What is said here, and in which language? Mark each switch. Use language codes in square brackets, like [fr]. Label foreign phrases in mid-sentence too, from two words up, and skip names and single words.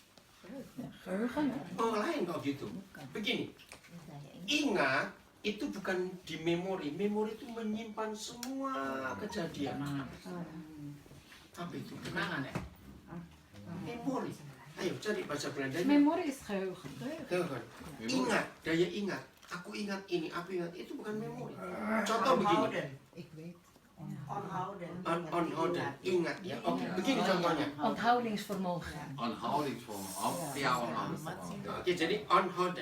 [id] Oh, lain kok gitu. Begini. Ingat itu bukan di memori. Memori itu menyimpan semua kejadian. Apa itu? Kenangan ya? Memori. Ayo cari bahasa Belandanya. [nl] Memori is geheugen. Geheugen. [id] Ingat, daya ingat. Aku ingat ini, aku ingat itu bukan memori. Contoh begini. Onhouden. Ingat ya. Oke, begini contohnya. [nl] Onthoudingsvermogen. Onthoudingsvermogen. Ja, onthoudingsvermogen. [id] Oke, jadi onhouden.